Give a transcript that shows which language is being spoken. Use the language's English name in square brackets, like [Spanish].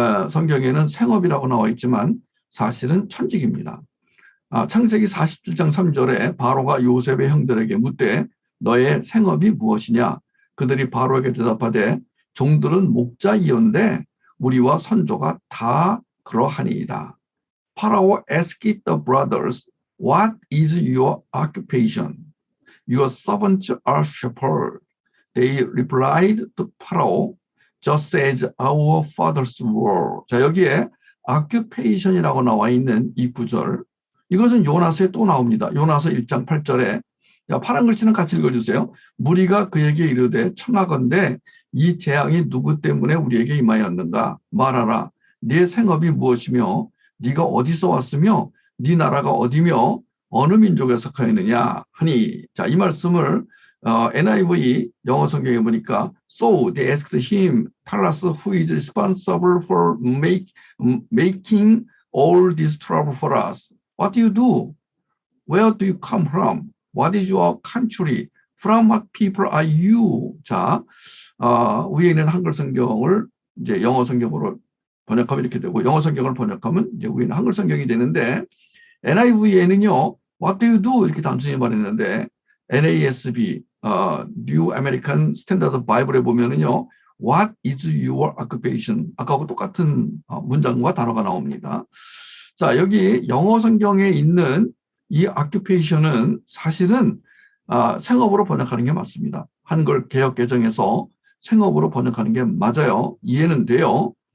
[Korean] 성경에는 생업이라고 나와 있지만 사실은 천직입니다. 창세기 47장 3절에 바로가 요셉의 형들에게 묻되 너의 생업이 무엇이냐? 그들이 바로에게 대답하되 종들은 목자이온데 우리와 선조가 다 그러하니이다. [English] 파라오 asked the brothers, what is your occupation? Your servants are shepherds. They replied to Pharaoh, just as our fathers were. [Korean] 자, 여기에 occupation이라고 나와 있는 이 구절. 이것은 요나서에 또 나옵니다. 요나서 1장 8절에. 자, 파란 글씨는 같이 읽어주세요. 무리가 그에게 이르되 청하건대 이 재앙이 누구 때문에 우리에게 임하였는가? 말하라. 네 생업이 무엇이며 네가 어디서 왔으며 네 나라가 어디며 어느 민족에 속하였느냐 하니. 자, 이 말씀을 NIV 영어 성경에 보니까 [English] So they asked him, tell us who is responsible for making all this trouble for us. What do you do? Where do you come from? What is your country? From what people are you? [Korean] 자, 위에 있는 한글 성경을 이제 영어 성경으로 번역하면 이렇게 되고, 영어 성경을 번역하면 이제 위에는 한글 성경이 되는데, NIV에는요, [English] What do you do? [Korean] 이렇게 단순히 말했는데, NASB, New American Standard Bible에 보면은요, [English] What is your occupation? [Korean] 아까하고 똑같은 문장과 단어가 나옵니다. 자, 여기 영어 성경에 있는 이 occupation은 사실은 생업으로 번역하는 게 맞습니다. 한글 개역 개정에서 생업으로 번역하는 게 맞아요. 이해는 돼요.